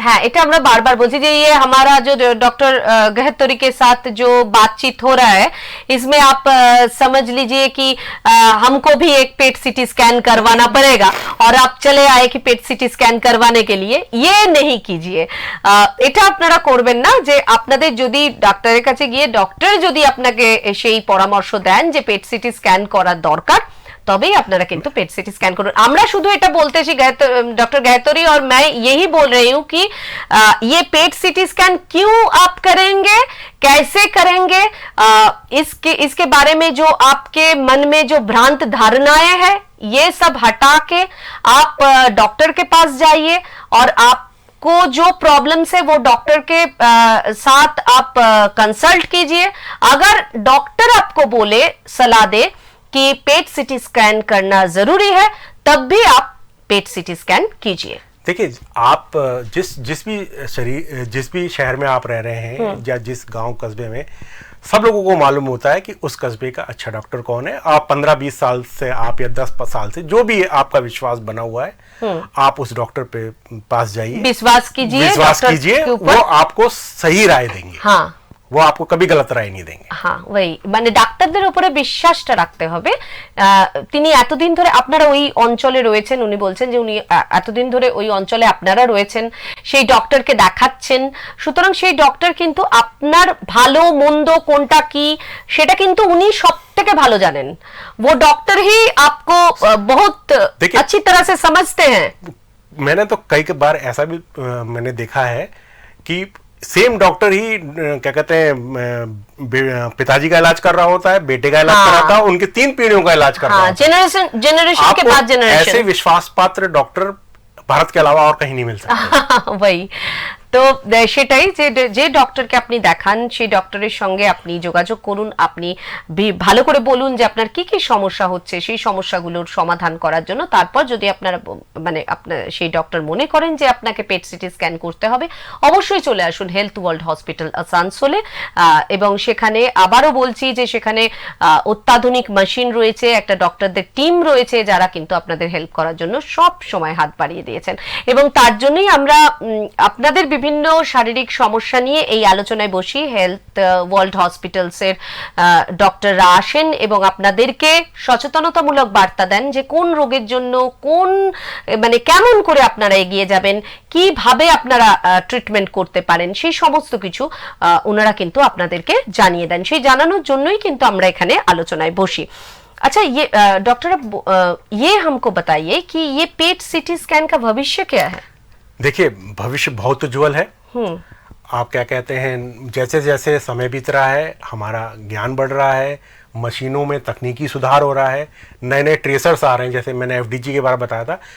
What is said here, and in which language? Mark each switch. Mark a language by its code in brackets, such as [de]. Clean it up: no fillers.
[hi] हाँ, [bn] এটা আমরা বারবার বলছি যে [hi] ये हमारा जो डॉक्टर गाहतोरी के साथ जो बातचीत हो रहा है, इसमें आप समझ लीजिए कि हमको भी एक पेट सीटी स्कैन करवाना पड़ेगा और आप चले आए कि पेट सीटी स्कैन करवाने के लिए, ये नहीं कीजिए। [bn] এটা আপনারা করবেন না। যে আপনাদের যদি ডাক্তারের কাছে গিয়ে ডক্টর যদি আপনাকে সেই পরামর্শ দেন যে পেট সিটি স্ক্যান করা দরকার, [hi] तभी [bn] আপনারা কিন্তু पेट सीटी स्कैन করুন। আমরা শুধু এটা বলতেছি, [hi] डॉक्टर गाहतोरी और मैं यही बोल रही हूँ कि ये पेट सीटी स्कैन क्यों आप करेंगे, कैसे करेंगे, इसके बारे में जो आपके मन में जो भ्रांत धारणाएं हैं ये सब हटा के आप डॉक्टर के पास जाइए और आप को जो प्रॉब्लम्स है वो डॉक्टर के साथ आप कंसल्ट कीजिए। अगर डॉक्टर आपको बोले, सलाह दे कि पेट सीटी स्कैन करना जरूरी है, तब भी आप पेट सीटी स्कैन कीजिए। देखिए, आप जिस भी शहर में आप रह रहे हैं या जिस गांव कस्बे में, सब लोगों को मालूम होता है कि उस कस्बे का अच्छा डॉक्टर कौन है। आप 15-20 साल से आप या 10 साल से जो भी आपका विश्वास बना हुआ है, आप उस डॉक्टर पे पास जाइए, विश्वास कीजिए, वो आपको सही राय देंगे। हाँ, वो आपको कभी गलत राय नहीं देंगे। [bn] হ্যাঁ ওই মানে ডাক্তারদের উপরে বিশ্বাসটা রাখতে হবে। তিনি এতদিন ধরে আপনারা ওই অঞ্চলে রয়েছেন, উনি বলছেন যে উনি এতদিন ধরে ওই অঞ্চলে আপনারা রয়েছেন, সেই ডক্টরকে দেখাচ্ছেন, সুতরাং সেই ডক্টর কিন্তু আপনার ভালো মন্দ কোনটা কি সেটা কিন্তু উনি সব থেকে ভালো জানেন। [hi] वो डॉक्टर ही आपको बहुत अच्छी तरह से समझते हैं। मैंने तो कई बार ऐसा भी मैंने देखा है कि सेम डॉक्टर ही क्या कहते हैं पिताजी का इलाज कर रहा होता है, बेटे का इलाज कर रहा था, उनके 3 पीढ़ियों का इलाज कर रहा होता है। जनरेशन के बाद जनरेशन ऐसे विश्वास पात्र डॉक्टर भारत के अलावा और कहीं नहीं मिल सकते। [bn] वही তো সেটাই যে ডক্টরকে আপনি দেখান সেই ডক্টরের সঙ্গে আপনি যোগাযোগ করুন, আপনি ভালো করে বলুন যে আপনার কি কি সমস্যা হচ্ছে, সেই সমস্যাগুলোর সমাধান করার জন্য। তারপর যদি আপনারা মানে আপনার সেই ডক্টর মনে করেন যে আপনাকে পেট সিটি স্ক্যান করতে হবে, অবশ্যই চলে আসুন হেলথ ওয়ার্ল্ড হসপিটাল আসানসোলে। এবং সেখানে আবারও বলছি যে সেখানে অত্যাধুনিক মেশিন রয়েছে, একটা ডক্টরদের টিম রয়েছে যারা কিন্তু আপনাদের হেল্প করার জন্য সব সময় হাত বাড়িয়ে দিয়েছেন। এবং তার জন্যই আমরা আপনাদের বিভিন্ন শারীরিক সমস্যা নিয়ে এই আলোচনায় বসি। হেলথ ওয়ার্ল্ড হসপিটালসের ডক্টররা আসেন এবং আপনাদেরকে সচেতনতামূলক বার্তা দেন যে কোন রোগের জন্য কোন মানে কেমন করে আপনারা এগিয়ে যাবেন, কিভাবে আপনারা ট্রিটমেন্ট করতে পারেন, সেই সমস্ত কিছু ওনারা কিন্তু আপনাদেরকে জানিয়ে দেন। সেই জানানোর জন্যই কিন্তু আমরা এখানে আলোচনায় বসি। [hi] अच्छा ये डॉक्टर ये हमको बताइए कि ये पेट सीटी स्कैन का भविष्य क्या है? देखिए भविष्य बहुत उज्जवल है। आप क्या कहते हैं, जैसे जैसे समय बीत रहा है हमारा ज्ञान बढ़ रहा है, मशीनों में तकनीकी सुधार हो रहा है, नए नए ट्रेसर्स आ रहे हैं, जैसे मैंने एफडीजी के बारे में बताया था।